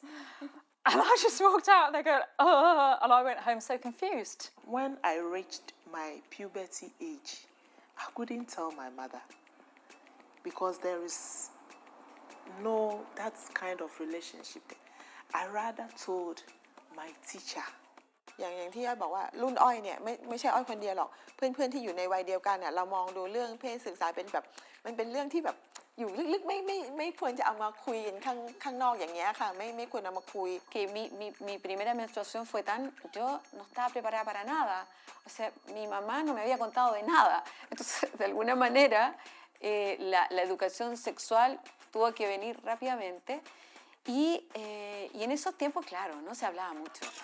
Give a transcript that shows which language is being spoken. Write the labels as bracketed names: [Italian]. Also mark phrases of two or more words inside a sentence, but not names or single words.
[English] And I just walked out and they go, and I went home so confused. When I reached my puberty age, I couldn't tell my mother because there is no that kind of relationship. I rather told my teacher. [Thai] อย่างที่อ้อยบอกว่ารุ่นอ้อยเนี่ยไม่ใช่อ้อยคนเดียวหรอกเพื่อนๆที่อยู่ในวัยเดียวกันเนี่ยเรามองดูเรื่องเพศศึกษาเป็นแบบมันเป็นเรื่องที่แบบอยู่ลึกๆไม่ควรจะเอามาคุยกันข้างนอกอย่างเงี้ยค่ะไม่ควรเอามาคุย [Spanish] Que mi primera menstruación fue tan yo no estaba preparada para nada, o sea mi mamá no me había contado de nada, entonces de alguna manera la educación sexual tuvo que venir rápidamente y en esos tiempos claro no se hablaba mucho.